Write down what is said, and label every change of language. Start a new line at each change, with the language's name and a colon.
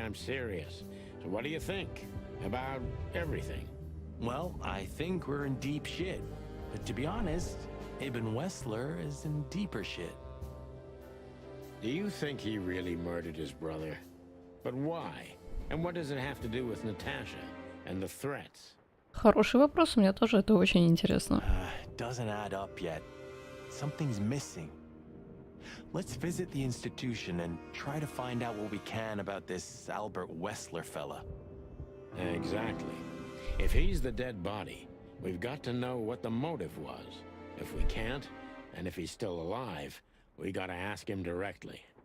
English: I'm serious. So what do you think? About everything? Well, I think we're in deep shit. But to be honest, Ibn Wessler is in deeper shit. Do you think he really murdered his brother? But why? And what does it have to do with Natasha and the threats?
Russian: Хороший вопрос, мне тоже это очень интересно.
English: Doesn't add up yet. Something's missing. Let's visit the institution and try to find out what we can about this Albert Wessler fella. Exactly. If he's the dead body, we've got to know what the motive was. If we can't, and if he's still alive, we gotta ask him directly.